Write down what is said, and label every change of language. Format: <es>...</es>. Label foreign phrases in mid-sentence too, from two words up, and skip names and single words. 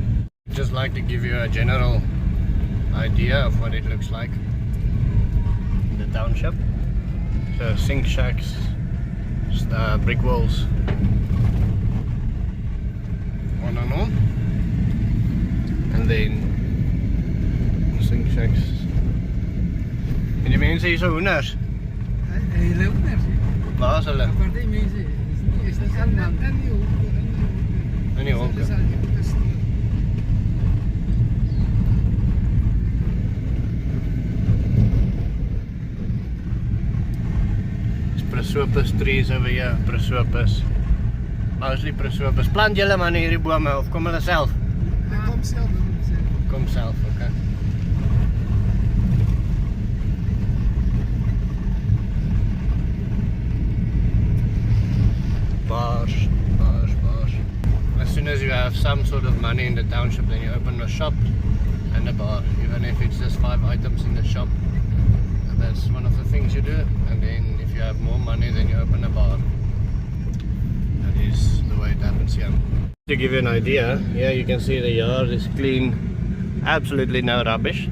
<en>Just like to give you a general idea of what it looks like in the township. So sink shacks, brick walls, on and on, and then sink shacks.</en> <af>En die mense hier so hoenders. Hele hoenders. Waar is hulle? Party mense is nie almal in die hoek. In die hoek.</af> <en>Prosopis trees over here, prosopis. Mostly prosopis.</en> <af>Plant julle maar in hierdie bome of kom hulle self? Kom self. Kom self, okay. Bars.</af> <en>As soon as you have some sort of money in the township, then you open a shop and a bar, even if it's just 5 items in the shop. That's one of the things you do, and then if you have more money, then you open a bar. That is the way it happens here. To give you an idea, here you can see the yard is clean, absolutely no rubbish.</en>